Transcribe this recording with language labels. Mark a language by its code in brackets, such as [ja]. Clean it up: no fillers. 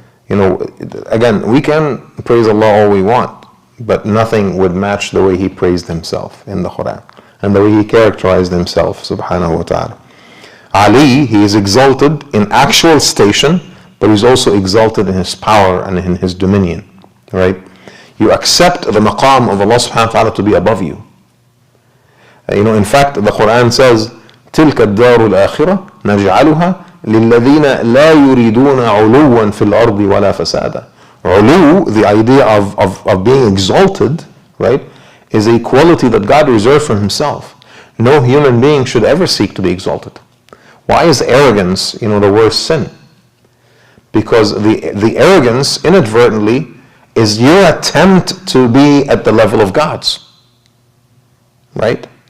[en] Again, we can praise Allah all we want, but nothing would match the way He praised Himself in the Quran and the way He characterized Himself, subhanahu wa ta'ala. Ali, He is exalted in actual station, but He's also exalted in His power and in His dominion, right? You accept the maqam of Allah subhanahu wa ta'ala to be above you. In fact, the Quran says, [ar] تِلْكَ الدَّارُ الْآخِرَةِ نَجْعَلُهَا لِلَّذِينَ لَا يُرِيدُونَ عُلُوًّا فِي الْأَرْضِ وَلَا فَسَادًا. [en] Ulu, the idea of being exalted, right, is a quality that God reserved for Himself. No human being should ever seek to be exalted. Why is arrogance, the worst sin? Because the arrogance, inadvertently, is your attempt to be at the level of God's. Right?